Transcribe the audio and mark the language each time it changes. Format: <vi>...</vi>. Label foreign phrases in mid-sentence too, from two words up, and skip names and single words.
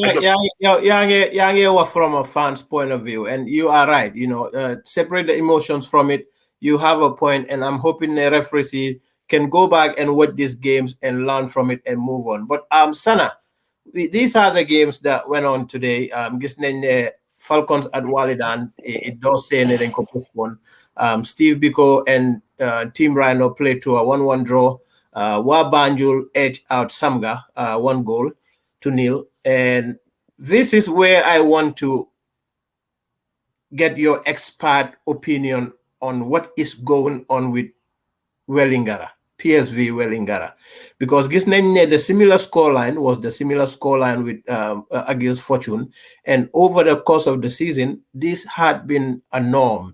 <en>from a fan's point of view, and you are right. Separate the emotions from it. You have a point, and I'm hoping the referee can go back and watch these games and learn from it and move on. But Sana, these are the games that went on today.</en> <wo>Gis nañ ne Falcons at Walidan,</wo> <en>it does say</en> <wo>ne dañ ko postpone.</wo> <en>Steve Biko and Team Rhino played to a 1-1 draw. Banjul edged out Samga 1-0. And this is where I want to get your expert opinion on what is going on with Wellingara, PSV Wellingara, because the similar scoreline was the similar scoreline with against Fortune, and over the course of the season, this had been a norm.</en>